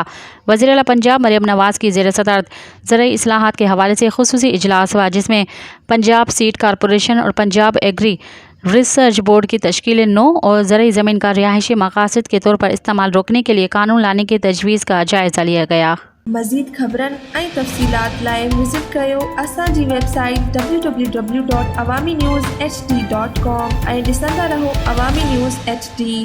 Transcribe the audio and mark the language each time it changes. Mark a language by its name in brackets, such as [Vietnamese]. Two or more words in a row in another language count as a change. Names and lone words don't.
[Urdu] وزیر اعلیٰ پنجاب مریم نواز کی زیر صدارت زرعی اصلاحات کے حوالے سے خصوصی اجلاس ہوا، جس میں پنجاب سیڈ کارپوریشن اور پنجاب ایگری ریسرچ بورڈ کی تشکیل نو اور زرعی زمین کا رہائشی مقاصد کے طور پر استعمال روکنے کے لیے قانون لانے کی تجویز کا جائزہ لیا گیا۔ [Sindhi] مزید خبرن ऐं तफ़सीलात लाइ विज़िट कयो असांजी वेबसाइट www.awamiNewsHD.com ऐं ॾिसंदा रहो अवामी न्यूज़ HD।